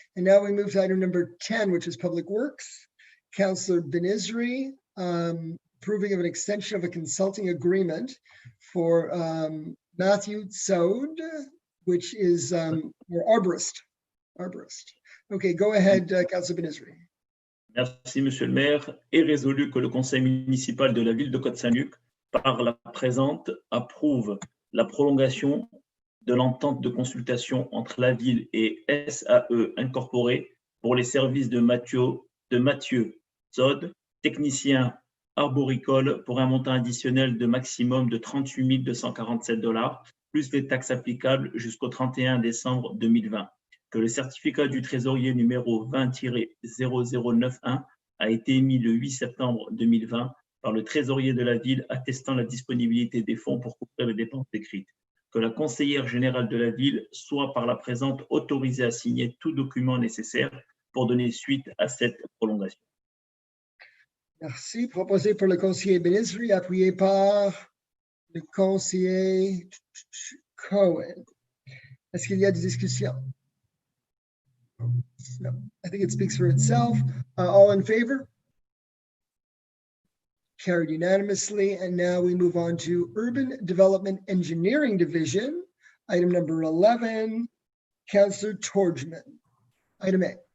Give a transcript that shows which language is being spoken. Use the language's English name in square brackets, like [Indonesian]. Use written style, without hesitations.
[English] And now we move to item number 10, which is Public Works. Councilor Benizri, approving of an extension of a consulting agreement for Matthew Saud, which is your arborist. Okay, go ahead, Councilor Benizri. [French] Merci, Monsieur le maire. Est résolu que le conseil municipal de la ville de Côte Saint-Luc, par la présente, approuve la prolongation de l'entente de consultation entre la ville et SAE Incorporé pour les services de Mathieu Zod, technicien arboricole, pour un montant additionnel de maximum de 38 247 $, plus les taxes applicables jusqu'au 31 décembre 2020. Que le certificat du trésorier numéro 20-0091 a été émis le 8 septembre 2020 par le trésorier de la ville attestant la disponibilité des fonds pour couvrir les dépenses décrites. Que la conseillère générale de la ville soit par la présente autorisée à signer tout document nécessaire pour donner suite à cette prolongation. Merci. Proposé par le conseiller Benizri, appuyé par le conseiller Cohen. Est-ce qu'il y a des discussions? [English] No, I think it speaks for itself. All in favor? Carried unanimously. And now we move on to Urban Development Engineering Division, item number 11, Councillor Torgman. Item A.